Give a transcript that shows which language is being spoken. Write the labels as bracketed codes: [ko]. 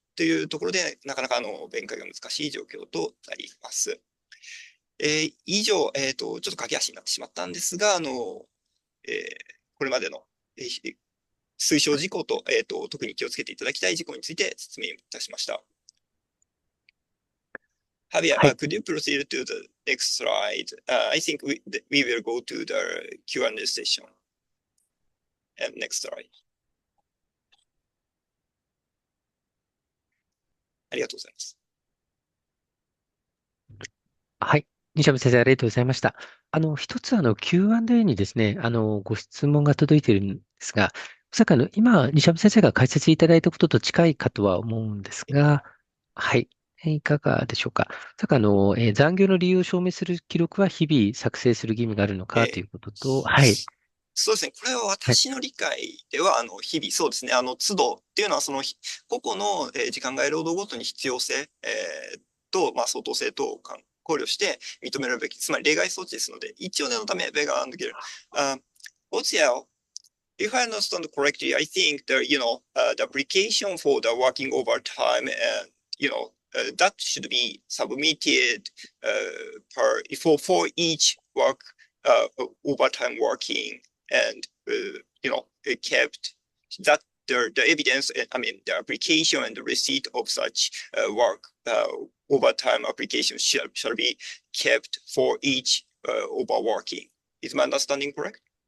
[ja] というところで、なかなか弁解が難しい状況となります。以上、ちょっと駆け足になってしまったんですが、これまでの、推奨事項と、特に気をつけていただきたい事項について説明いたしました。 [en] Javier, [ja] はい。 [en] could you proceed to the next slide? I think we will go to the Q&A session. And next slide. [ja] ありがとうございます。はい。西山先生、ありがとうございました。一つQ&A にですね、ご質問が届いているんですが、まさか今、西山先生が解説いただいたことと近いかとは思うんですが、はい。いかがでしょうか。まさか残業の理由を証明する記録は日々作成する義務があるのかということと、はい。そうですね。これははい。私の理解では、日々、そうですね。都度っていうのは、個々の時間外労働ごとに必要性、と、相当性等を考慮して認めるべき、つまり例外措置ですので、一応念のため、ベガーンドゲル。 [en] OCL, if I understand correctly, I think the application for the working overtime and, that should be submitted for each overtime working and kept that the evidence, I mean, the application and the receipt of such work overtime application shall be kept for each overworking. Is my understanding correct?